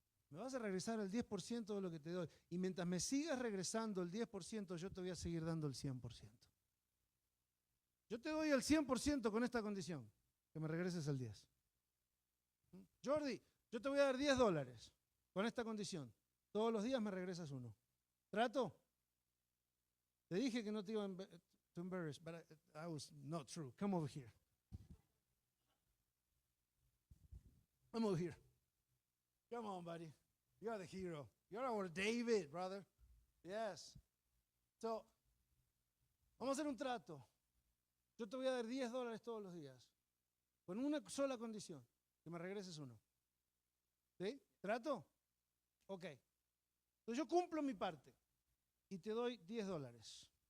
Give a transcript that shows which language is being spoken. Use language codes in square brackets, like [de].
[es] Me vas a regresar el 10% de lo que te doy. Y mientras me sigas regresando el 10%, yo te voy a seguir dando el 100%. Yo te doy el 100% con esta condición, que me regreses el 10%. Jordi, yo te voy a dar $10 con esta condición. Todos los días me regresas uno. ¿Trato? Te dije que no te iba a [en] embarrass, but I was not true. Come over here. Come over here. Come on, buddy. You're the hero. You're our David, brother. Yes. [es] So, vamos a hacer un trato. Yo te voy a dar $10 todos los días. Con una sola condición. Que me regreses uno. ¿Sí? ¿Trato? Ok. Entonces yo cumplo mi parte. Y te doy $10.